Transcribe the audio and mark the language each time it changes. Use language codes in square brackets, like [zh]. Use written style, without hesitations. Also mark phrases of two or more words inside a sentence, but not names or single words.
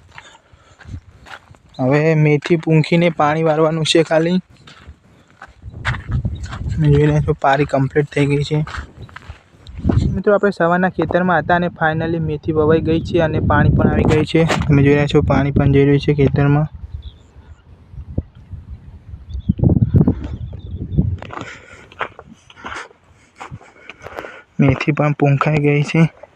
[gu] હવે મેથી પૂંખીને પાણી વાળવાનું છે ખાલી। તમે જોઈ રહ્યા છો, પારી કમ્પ્લીટ થઈ ગઈ છે। મિત્રો, આપણે સવારના ખેતરમાં હતા અને ફાઇનલી મેથી વવાઈ ગઈ છે અને પાણી પણ આવી ગઈ છે। તમે જોઈ રહ્યા છો, પાણી પણ જઈ રહ્યું છે ખેતરમાં। મેથી પણ પૂંખાઈ ગઈ છે।